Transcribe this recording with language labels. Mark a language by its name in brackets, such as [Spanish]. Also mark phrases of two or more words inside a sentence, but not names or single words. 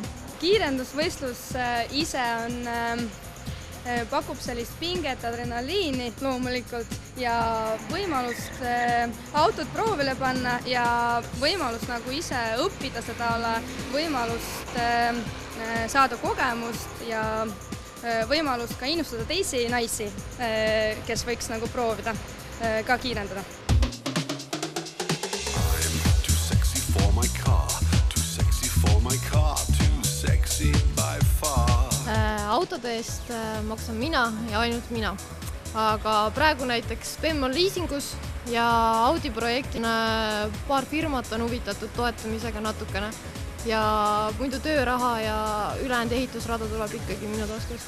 [Estonian] Kiirendusvõistlus ise pakub sellist pinget, adrenaliini loomulikult ja võimalust autot proovile panna ja võimalust ise õppida seda ala, võimalust saada kogemust ja võimalust ka innustada teisi naisi, kes võiks proovida ka kiirendada. [English] I'm too sexy for my car, too sexy for my car, too sexy by far. [Estonian] Autode eest maksan mina ja ainult mina. Aga praegu näiteks BEM on liisingus ja Audi projektina paar firmat on huvitatud toetamisega natukene. Ja muidu tööraha ja ülejäänud ehitusrada tuleb ikkagi minu taskust.